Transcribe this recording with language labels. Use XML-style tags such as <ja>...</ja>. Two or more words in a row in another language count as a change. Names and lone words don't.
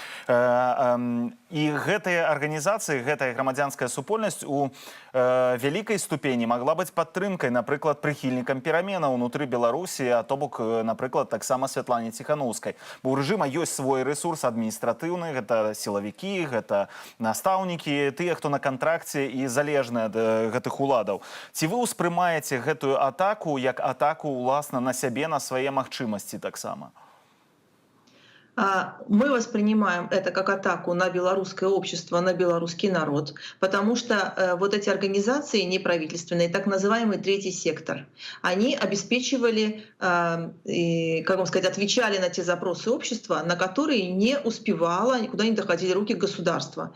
<be>І гэтыя арганізацыі, гэтая грамадзянская супольнасць у вялікай ступені магла быць падтрымкай, напрыклад, прыхільнікам пераменаў унутры Беларусі, а то бок, напрыклад, таксама Святлане Тихановскай. Бо ў рэжыма ёсць свой рэсурс адміністратыўны, гэта сілавікі, гэта настаўнікі, тыя, хто на кантракце і залежны ад гэтых уладаў. Ці вы ўспрымаеце гэтую атаку як атаку, уласна, на сябе, на свае магчымасці таксама?</be> <ru>Мы воспринимаем это как атаку на белорусское общество, на белорусский народ, потому что вот эти организации неправительственные, так называемый третий сектор, они обеспечивали, как вам сказать, отвечали на те запросы общества, на которые не успевало, никуда не доходили руки государства.</ru>